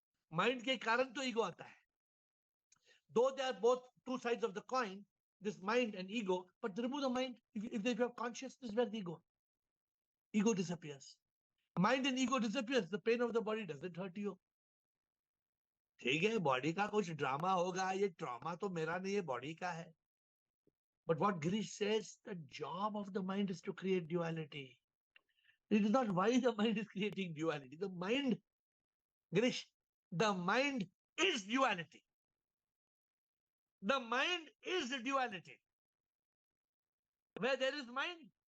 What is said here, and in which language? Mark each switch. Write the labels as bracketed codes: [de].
[hi] Mind ke karan to ego aata hai. [en] Though they are both two sides of the coin, this mind and ego, but remove the mind, if they have consciousness, where's the ego? Ego disappears. Mind and ego disappears. The pain of the body doesn't hurt you. [hi] ठीक है, body का कुछ drama होगा, ये trauma तो मेरा नहीं है, बॉडी का है. [en] But what Girish says, the job of the mind is to create duality. It is not why the mind is creating duality. The mind, Girish, the mind is duality. The mind is the duality. Where there is mind,